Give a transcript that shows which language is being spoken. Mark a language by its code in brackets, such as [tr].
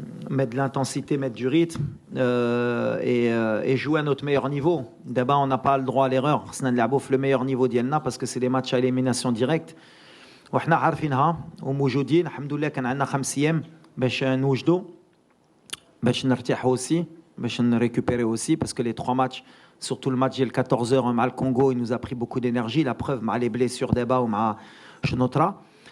[fr] Mettre de l'intensité, mettre du rythme et jouer à notre meilleur niveau. D'abord, on n'a pas le droit à l'erreur. C'est le meilleur niveau d'Yelna parce que c'est des matchs à élimination directe. [ar] وحنا عارفينها وموجودين الحمد لله. كان عندنا 5 أيام باش نوجدوا باش نرتاحوا [fr] aussi [ar] باش نريكوبيري [fr] aussi parce que les 3 matchs surtout le match ديال 14h [ar] مع الكونغو [fr] il nous a pris beaucoup d'énergie. La preuve مع les blessures d'Eba [ar] ومع شنوطرا.